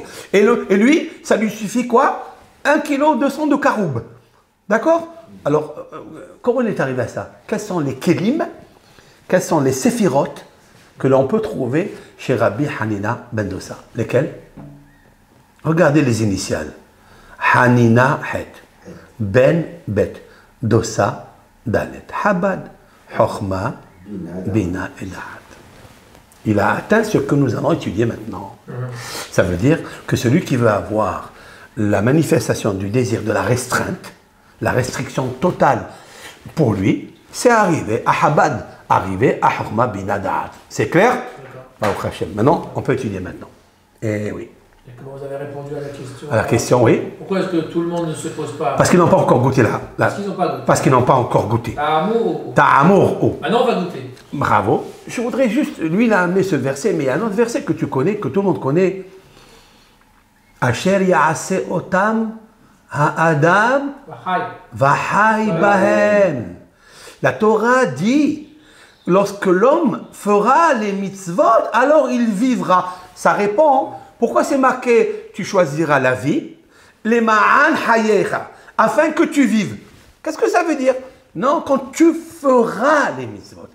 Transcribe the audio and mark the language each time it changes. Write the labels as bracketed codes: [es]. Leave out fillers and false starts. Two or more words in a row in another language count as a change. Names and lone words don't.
[fr] Et lui, ça lui suffit quoi? 1,2 kg de caroub. D'accord? Alors, comment on est arrivé à ça? Quels sont les kélim, quels sont les séphirotes que l'on peut trouver chez Rabbi Hanina ben Dossa? Lesquels? Regardez les initiales. Hanina Het, Ben Bet, Dossa Dalet, Habad, Chochma, Bina et Dahat. Il a atteint ce que nous allons étudier maintenant. Ça veut dire que celui qui veut avoir la manifestation du désir de la restreinte, la restriction totale pour lui, c'est arriver à Habad, arriver à Chochma, Bina, Dahat. C'est clair? Maintenant, on peut étudier maintenant. Eh oui. Et comment vous avez répondu à la question? À la question, oui. Pourquoi est-ce que tout le monde ne se pose pas? Parce qu'ils n'ont pas encore goûté là. Parce qu'ils n'ont pas goûté. Parce qu'ils n'ont pas encore goûté. Ta'amour. Ta'amour. Oh. Maintenant, on va goûter. Bravo. Je voudrais juste, lui, il a amené ce verset, mais il y a un autre verset que tu connais, que tout le monde connaît. [he] אשר יעשה אתם האדם וחי בהם. [fr] La Torah dit, lorsque l'homme fera les mitzvot, alors il vivra. Ça répond, pourquoi c'est marqué, tu choisiras la vie, les [he] מען חייך, [fr] afin que tu vives. Qu'est-ce que ça veut dire? Non, quand tu feras les mitzvot.